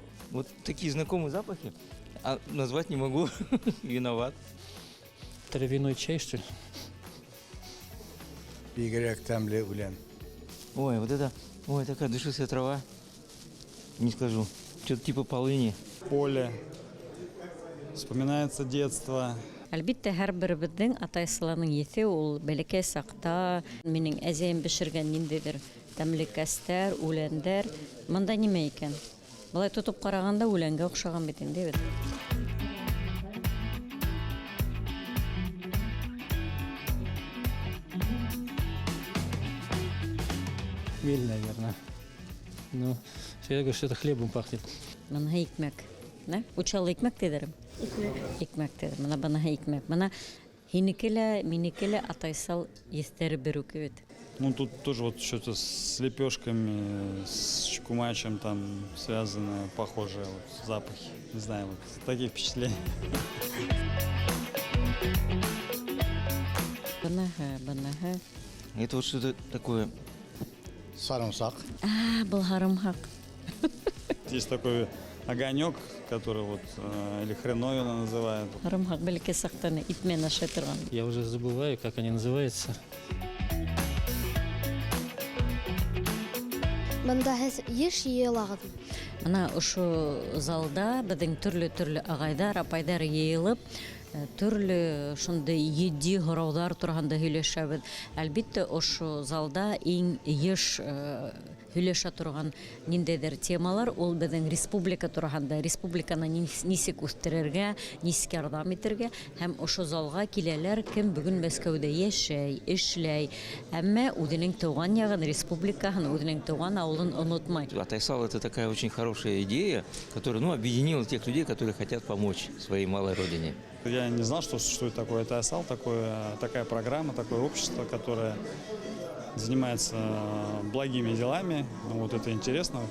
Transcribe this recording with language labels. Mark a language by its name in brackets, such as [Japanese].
[Russian] Вот такие знакомые запахи, а назвать не могу, виноват. Травяной чай, что ли? Ой, вот это, ой, такая душистая трава, не скажу, что-то типа полыни. Поле, вспоминается детство. [Bashkir] Әлбиттә, һәрберебезнең Атайсалының еҫе ул бәләкәй саҡта минең әзәйем бешергән ниндәйҙер тәмле кәстәр, үләндәр. Мында нимә икән? Былай тотоп ҡарағанда үләнгә оҡшаған бит инде бит. [Russian] Мель, наверное. Ну, я говорю, что это хлебом пахнет. [Bashkir] Мына икмәк. Учалы икмәк дидерем. Икмәк дидер. Мына бынаһы икмәк. Мына һинеке лә, минеке лә Атайсал еҫтәре бер үк бит. [Russian] Ну, тут тоже вот что-то с лепешками, с чукумачем там связано, похожие вот запахи. Не знаю, вот такие впечатления. [Bashkir] Бынаһы. [Russian] Это вот что-то такое. [Tatar] Сарымсак. [Bashkir] Был һарымһаҡ. [Russian] Есть такой огонек, который вот, или хреновина называют. [Bashkir] Һарымһаҡ бәләкәй саҡтаны итмен ашай торған. [Russian] Я уже забываю, как они называются. [Bashkir] Мында һеҙ йыш йыйылағыҙ. Мына ошо залда беҙҙең төрлө ағайҙар, апайҙар йыйылып, төрлө шундай етди һорауҙар тураһында һөйләшәбеҙ. Әлбиттә, ошо залда иң йыш [Tatar] һөйләшә торган ниндәйдер темалар, ул безнең республика турында, республиканы нисек үстерергә, нисек ярдәм итәргә, һәм ошо залга киләләр, кем бүген Мәскәүдә яшәй, эшләй, әмма үзенең туган ягын, республикаһын, үзенең туган авылын онытмай. [Russian] Атайсал — это такая очень хорошая идея, которая объединила тех людей, которые хотят помочь своей малой родине. Я не знал, что существует такой Атайсал, такая программа, такое общество, которое занимается благими делами. Вот это интересно.